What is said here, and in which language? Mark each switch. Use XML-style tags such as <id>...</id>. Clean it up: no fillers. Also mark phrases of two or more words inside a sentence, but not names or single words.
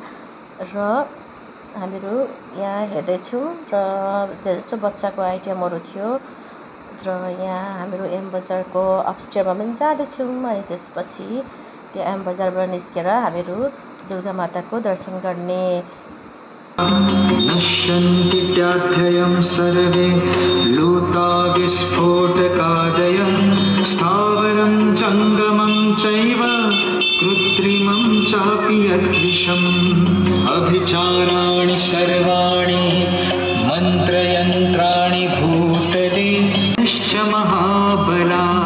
<ne>र हामीहरू यहाँ हेर्दैछौँ र त्यसो बच्चाको आइटमहरू थियो र यहाँ हामीहरू एम बजारको अपस्टेयरमा पनि जाँदैछौँ। अनि त्यसपछि त्यो एम बजारबाट निस्केर हामीहरू दुर्गा माताको दर्शन गर्ने।</ne> <sa>नश्यन्ति त्याध्ययं सर्वे लूता विस्फोटकादयं स्थावरं जङ्गमं चैव कृत्रिमं चापि यद्विषम् अभिचाराणि सर्वाणि मन्त्रयन्त्राणि भूतले निश्च महाबला</sa>